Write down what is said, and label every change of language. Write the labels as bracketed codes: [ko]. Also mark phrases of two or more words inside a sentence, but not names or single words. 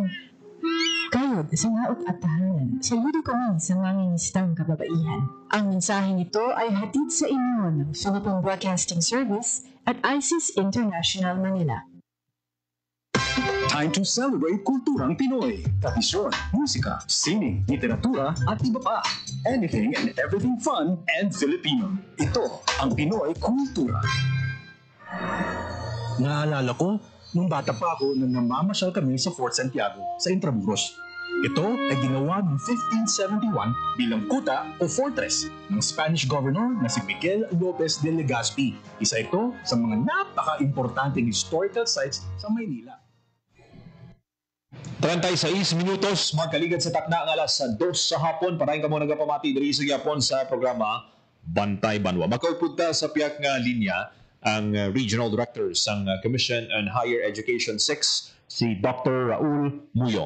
[tl] Kayod sa laot at tahanan, saludo kami sa mangingistang kababaihan. Ang mensaheng ito ay hatid sa inyo ng Philippine Broadcasting Service at ISIS International Manila. [en] Time to celebrate [tl] kulturang Pinoy. Tradisyon, musika, sining, literatura, at iba pa. [en] Anything and everything fun and Filipino. [tl] Ito ang Pinoy kultura. Naalala ko, nung bata pa ako nang namamasyal kami sa Fort Santiago sa Intramuros. Ito ay ginawa noong 1571 bilang kuta o fortress ng [en] Spanish governor [tl] na si Miguel Lopez de Legazpi. Isa ito sa mga napaka-importanting [en] historical sites [tl] sa Maynila. [hil] 36 minutos, magkaligad sa takna ang alas 2 sa hapon. Parahin ka mo nagapamati diri sa Yapon sa programa Bantay Banwa. Makaupod sa piyak nga linya ang [en] Regional Director [hil] ng Commission on Higher Education 6, si Dr. Raul Muyong.